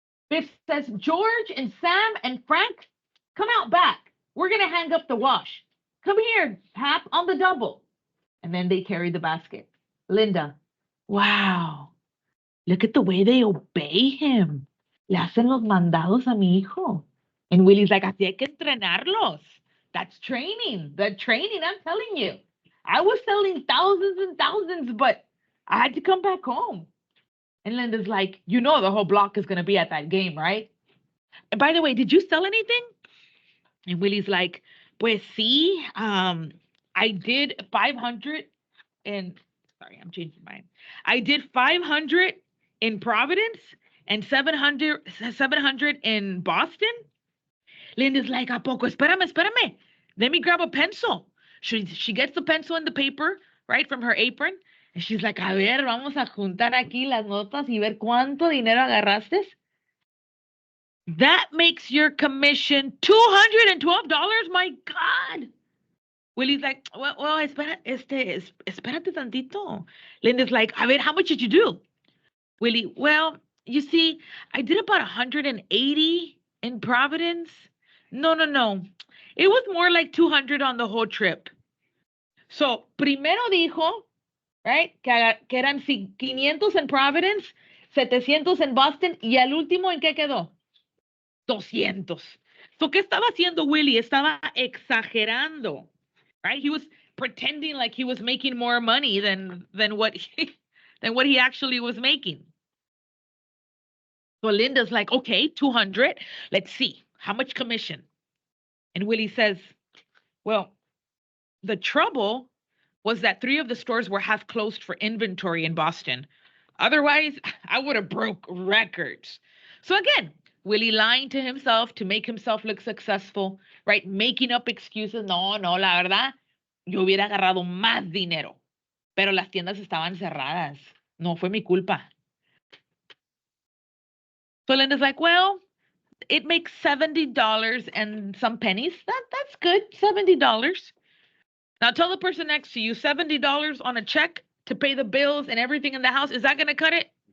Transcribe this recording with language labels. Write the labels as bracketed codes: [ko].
[en] Biff says, George and Sam and Frank, come out back. We're going to hang up the wash. Come here, Hap, on the double. And then they carry the basket. Linda, wow, look at the way they obey him. [es] Le hacen los mandados a mi hijo. [en] And Willie's like, [es] así hay que entrenarlos. [en] That's training. The training, I'm telling you. I was selling thousands and thousands, but I had to come back home. And Linda's like, you know the whole block is going to be at that game, right? And by the way, did you sell anything? And Willie's like, [es] pues sí, [en] I did 500 in, sorry, I'm changing mine. I did 500 in Providence and 700 in Boston. Linda's like, [es] ¿a poco? Espérame. [en] Let me grab a pencil. She gets the pencil and the paper, right, from her apron. And she's like, [es] a ver, vamos a juntar aquí las notas y ver cuánto dinero agarraste. [en] That makes your commission $212. My God. Willie's like, well, [es] espérate tantito. [en] Linda's like, [es] a ver, [en] how much did you do? Willie, well, you see, I did about 180 in Providence. No. It was more like 200 on the whole trip. [es] So, primero dijo, right, que eran 500 [en] in Providence, [es] 700 en Boston y al último, ¿en qué quedó? 200. So, ¿qué estaba haciendo Willie? Estaba exagerando, right? [en] He was pretending like he was making more money than what he actually was making. So Linda's like, okay, 200. Let's see how much commission. And Willie says, well, the trouble was that 3 of the stores were half closed for inventory in Boston. Otherwise, I would have broke records. So again, Willie lying to himself to make himself look successful, right? Making up excuses. [es] No, no, la verdad, yo hubiera agarrado más dinero, pero las tiendas estaban cerradas. No fue mi culpa. [en] So Linda's like, well, it makes $70 and some pennies. That's good, $70. Now tell the person next to you, $70 on a check to pay the bills and everything in the house. Is that going to cut it?